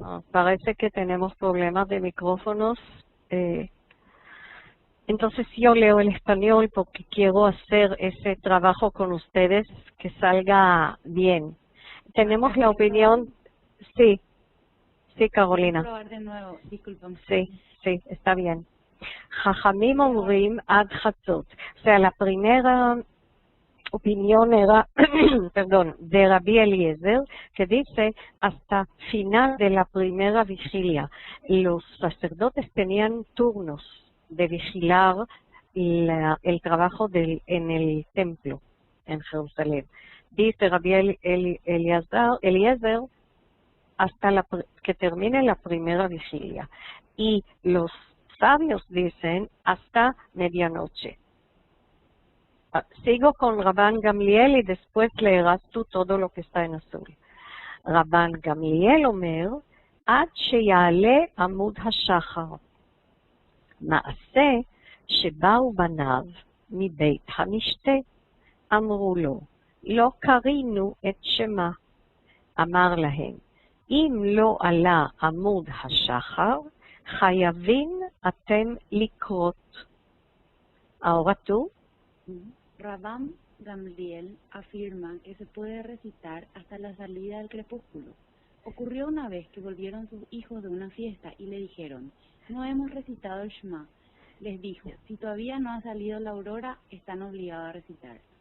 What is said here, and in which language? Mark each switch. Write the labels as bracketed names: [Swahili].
[Spanish] Parece que tenemos problemas de micrófonos. Entonces yo leo el español porque quiero hacer ese trabajo con ustedes que salga bien. Tenemos la opinión, sí, Carolina. Probar de nuevo, disculpen. Sí, está bien. [Hebrew] Jajamim אומרים עד חצות. [Spanish] O sea, la primera opinión era, perdón, de Rabí Eliezer, que dice hasta final de la primera vigilia. Los sacerdotes tenían turnos de vigilar el trabajo en el templo en Jerusalén. Dice Rabí Eliezer hasta que termine la primera vigilia. Y los sabios dicen hasta medianoche. Sigo con Rabban Gamliel y después leerás tú todo lo que está en azul. [Hebrew] Rabban Gamliel אומר, עד שיעלה עמוד השחר. מעשה שבאו בניו מבית המשתה, אמרו לו, לא קרינו את שמה. אמר להם, אם לא עלה עמוד השחר, חייבים אתם לקרות. [Spanish] Ahora tú. Rabban Gamliel afirma que se puede recitar hasta la salida del crepúsculo. Ocurrió una vez que volvieron sus hijos de una fiesta y le dijeron, no hemos recitado el Shema. Les dijo, si todavía no ha salido la aurora, están obligados a recitar.